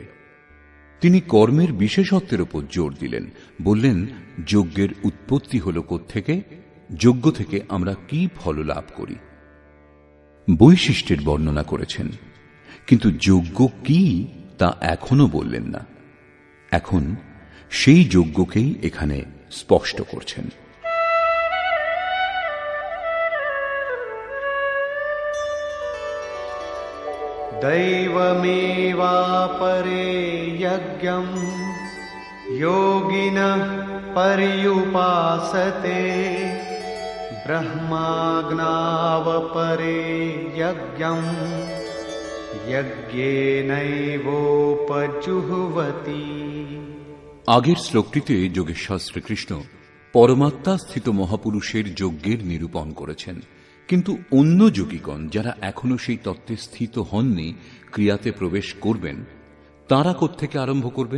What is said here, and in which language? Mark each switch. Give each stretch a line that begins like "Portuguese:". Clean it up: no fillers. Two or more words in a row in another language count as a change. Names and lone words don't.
Bangla: তিনি কর্মের বিশেষত্বের উপর জোর দিলেন, বললেন, যজ্ঞের উৎপত্তি হল কোত্থেকে, যজ্ঞ থেকে আমরা কি ফল লাভ করি। বৈশিষ্ট্যের বর্ণনা করেছেন, কিন্তু যজ্ঞ কি তা এখনো বললেন না। এখন সেই যজ্ঞকেই এখানে স্পষ্ট করছেন।
Sanskrit: दैवमेवापरे यज्ञं योगिनः पर्युपासते ब्रह्माग्नावपरे यज्ञं यज्ञेनैवोपजुह्वति।
Bangla: আগের শ্লোকটিতে যোগেশ্বর শ্রীকৃষ্ণ পরমাত্মা স্থিত মহাপুরুষের যজ্ঞের নিরূপণ করেছেন। কিন্তু অন্য যোগীগণ যারা এখনো সেই তত্ত্বে স্থিত হননি, ক্রিয়াতে প্রবেশ করবেন, তাঁরা কোত্থেকে আরম্ভ করবেন?